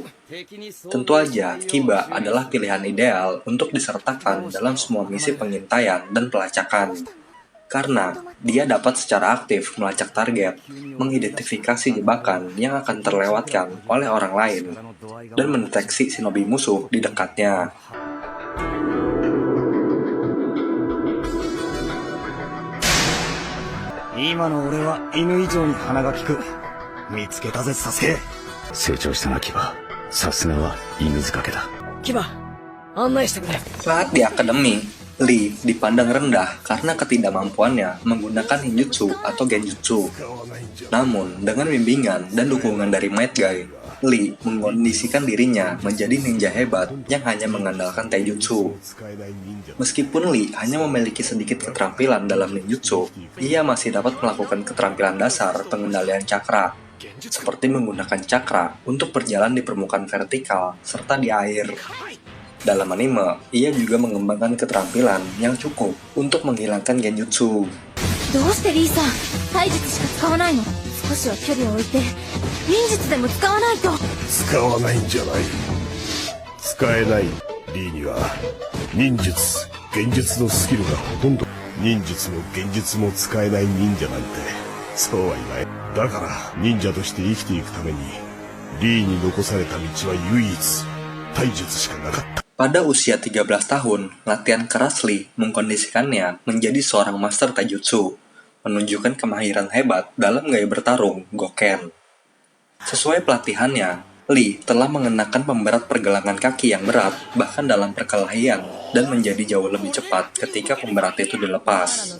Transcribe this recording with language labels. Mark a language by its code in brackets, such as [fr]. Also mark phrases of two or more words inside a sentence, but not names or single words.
[id] Tentu aja, Kiba adalah pilihan ideal untuk disertakan dalam semua misi pengintaian dan pelacakan. Karena dia dapat secara aktif melacak target, mengidentifikasi jebakan yang akan terlewatkan oleh orang lain, dan mendeteksi shinobi musuh di dekatnya. [ja] 今の俺は犬以上に鼻が利く。見つけたぜ、サスケ。成長したな、キバ。さすがは犬塚家だ。キバ、案内してくれ。 [id] Saat di akademi, Lee dipandang rendah karena ketidakmampuannya menggunakan ninjutsu atau genjutsu. Namun, dengan bimbingan dan dukungan dari Might Guy, Lee mengkondisikan dirinya menjadi ninja hebat yang hanya mengandalkan taijutsu. Meskipun Lee hanya memiliki sedikit keterampilan dalam ninjutsu, ia masih dapat melakukan keterampilan dasar pengendalian cakra, seperti menggunakan cakra untuk berjalan di permukaan vertikal serta di air. Dalam anime, ia juga mengembangkan keterampilan yang cukup untuk menghilangkan genjutsu. [ja] どうしてリーさん、体術しか使わないの？少しは距離を置いて忍術でも使わないと。使わないんじゃない。使えないリーには忍術、幻術のスキルがほとんど。忍術も幻術も使えない忍者なんてそうは言わない。だから忍者として生きていくためにリーに残された道は唯一体術しかなかった。 [id] Pada usia 13 tahun, latihan keras Lee mengkondisikannya menjadi seorang master taijutsu, menunjukkan kemahiran hebat dalam gaya bertarung Goken. Sesuai pelatihannya, Lee telah mengenakan pemberat pergelangan kaki yang berat bahkan dalam perkelahian dan menjadi jauh lebih cepat ketika pemberat itu dilepas.